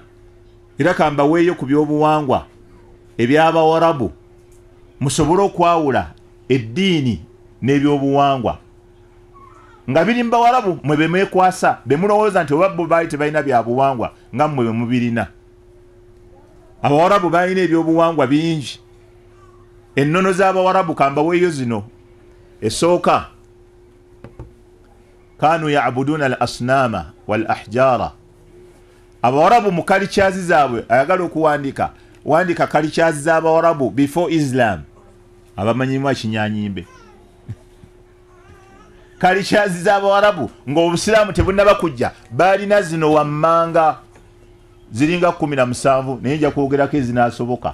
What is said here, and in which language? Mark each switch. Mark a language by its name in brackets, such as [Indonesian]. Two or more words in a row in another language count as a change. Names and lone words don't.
[Ganda] Era kamba weeyo ku byobuwangwa eby'Abawarabu musobole okwawula eddiini n'ebyobuwangwa nga biri mu Bawarabu mwe bemwekwasa, bemulowooza nti oba bo baali tebalina byabuwangwa nga mmwe bemubirina. Abawarabu balina ebyobuwangwa bingi. Ennono z'Abawarabu kamba weeyo zino. Esooka, [Arabic] كانوا يعبدون الأصنام والأحجار. [Ganda] Abawarabu mu kalichazi zaabwe ayagala okuwandika wandika kalichazi z'Abawarabu [English] before Islam, [Ganda] abamanyimu ekinyanyimbe. Kalichazi z'Abawarabu ng'Obusiraamu tebunnaba kujja balina zino wammanga ziringa 17 naye nja kwogerako ezinaasoboka.